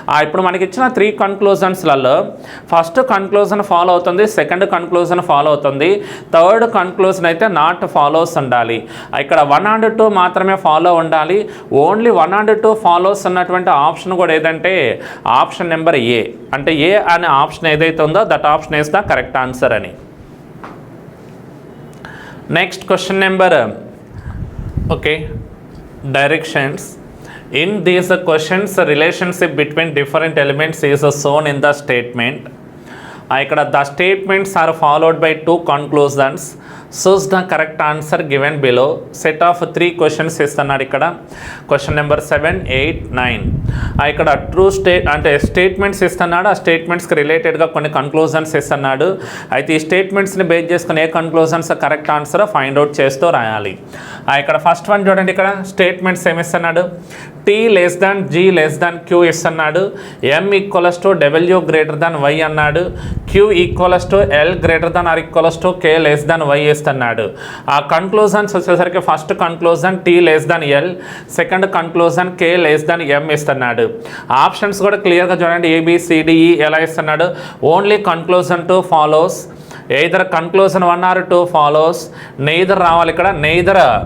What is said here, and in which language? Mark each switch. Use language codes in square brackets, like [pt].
[te] ఇప్పుడు మనకి ఇచ్చిన 3 కన్క్లూజన్స్లలో ఫస్ట్ కన్క్లూజన్ ఫాలో అవుతుంది, సెకండ్ కన్క్లూజన్ ఫాలో అవుతుంది, థర్డ్ కన్క్లూజన్ అయితే నాట్ ఫాలోస్ ఉండాలి. ఇక్కడ 1 and 2 మాత్రమే ఫాలో ఉండాలి. ఓన్లీ 1 and 2 ఫాలోస్ ఉన్నటువంటి ఆప్షన్ కూడా ఏదంటే ఆప్షన్ నెంబర్ ఏ. అంటే ఏ అనే ఆప్షన్ ఏదైతే ఉందో [en] that option is the correct answer [te] అని. [en] Next question number, okay, directions. In these questions, relationship between different elements is shown in the statement. [te] ఇక్కడ [en] the statements are followed by 2 conclusions. Choose the correct answer given below. Set of 3 questions [te] ఇస్తున్నాడు ఇక్కడ. [en] Question number 7, 8, 9. [te] ఇక్కడ true అంటే statements ఇస్తున్నాడు. ఆ స్టేట్మెంట్స్కి రిలేటెడ్గా కొన్ని conclusions ఇస్తున్నాడు. అయితే ఈ స్టేట్మెంట్స్ని బేస్ చేసుకుని ఏ conclusions correct answer find out చేస్తూ రాయాలి. ఇక్కడ ఫస్ట్ వన్ చూడండి. ఇక్కడ statements ఏమిస్తున్నాడు? [en] T less than G less than Q [te] ఇస్తున్నాడు. [en] M equals to W greater than Y అన్నాడు. Q equals to L greater than R equals to K less than Y ఇస్తున్నాడు. [te] ఆ conclusions వచ్చేసరికి [en] First conclusion T less than L, second conclusion K less than M ఇస్తున్నాడు. Options కూడా క్లియర్గా చూడండి. ABCDE [te] ఎలా ఇస్తున్నాడు? [en] Only conclusion 2 follows, either conclusion 1 or 2 follows, neither రావాలి. ఇక్కడ neither